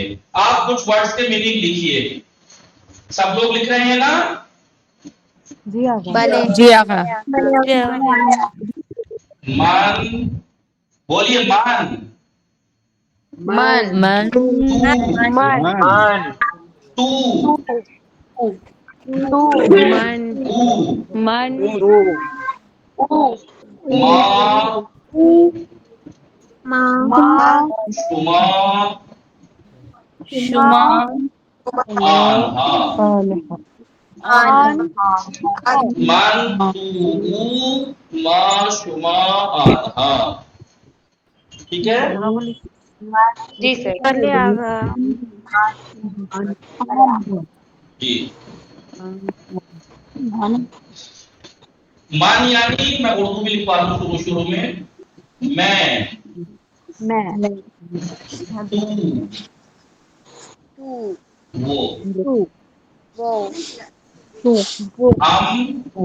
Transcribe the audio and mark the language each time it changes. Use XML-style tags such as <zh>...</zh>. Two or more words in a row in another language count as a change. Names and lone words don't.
<hi>आप कुछ वर्ड्स के मीनिंग लिखिए। सब लोग लिख रहे हैं ना?</hi> <fa>भले</fa> <hi>जी आका। मान, बोलिए मान।</hi> <fa>मन मन टू, मन टू, मन ऊ, मन ما، شما, शुमा आन, हाँ। من، تو، او، ما، شما, आन,</fa> <hi>हाँ। ठीक है? जी सर।</hi> <fa>بله آقا</fa> <hi>जी। मान यानी मैं उर्दू में लिखवा दूं शुरू में, मैं, तू, वो, हम,</hi>